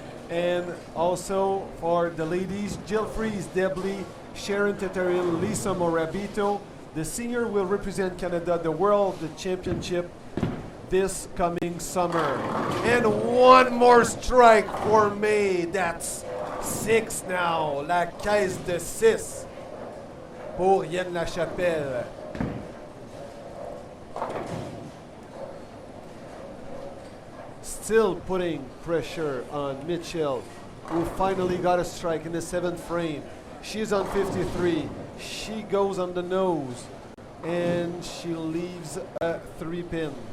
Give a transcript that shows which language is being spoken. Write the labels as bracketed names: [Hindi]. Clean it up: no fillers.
[English] And also for the ladies, Jill Fries, Deb Lee, Sharon Teteril, Lisa Morabito. The senior will represent Canada, the World Championship this coming summer. And one more strike for May. That's 6 now. [French] La caisse de 6 pour Yann Lachapelle. [English] Still putting pressure on Mitchell, who finally got a strike in the 7th frame. She's on 53. She goes on the nose, and she leaves a 3-pin.